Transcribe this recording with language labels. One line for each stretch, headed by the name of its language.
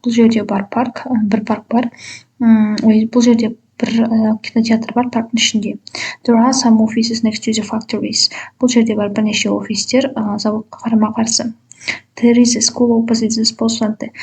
Kazakh: Бұл жерде бар парк, бір парк бар. Бұл жерде бір кинотеатр бар парктың ішінде.
English: There are some offices next to the factories.
Kazakh: Бұл жерде бар бірнеше офистер заводқа қарама-қарсы.
English: There is a school opposite the sports center.